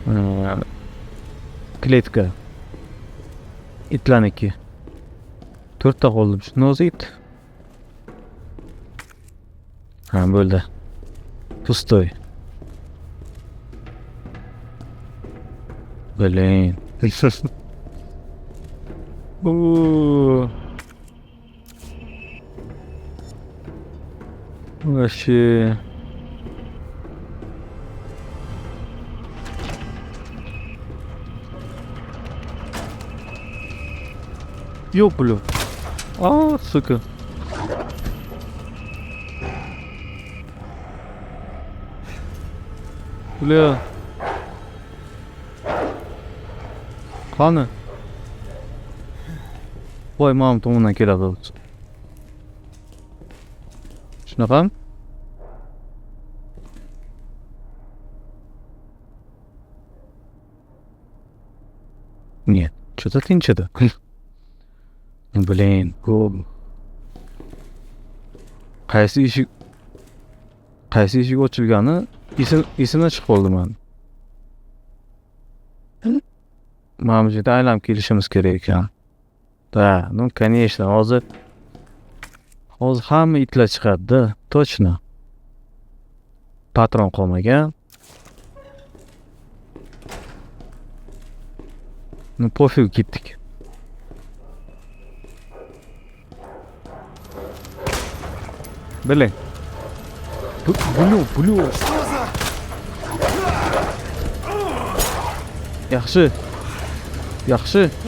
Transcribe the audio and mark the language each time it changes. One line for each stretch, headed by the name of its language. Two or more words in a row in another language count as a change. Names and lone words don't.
Uzbek: Kletka. Itlarniki. 4 ta qoldi. Shuni o'zi it. Bo'ldi. Pustoy. Biling.
Russian: Вообще. Ёплю. Сука. Bля.
Uzbek: Qani? Voy, mamam tomondan keladi. Shunaqami?
Russian: Нет, что-то tinchidi. Блин,
Uzbek: qaysi eshik ochilgani esimdan chiqib qoldi men. Mana bu yerda aylanib kelishimiz kerak ekan.
Russian: Ну, конечно,
Uzbek: hozir hamma itlar chiqadi-da, точно. Patron qolmagan.
Russian: Ну, пофиг,
Uzbek: ketdik. Biling. Bulu. Yaxshi. Yaxshi.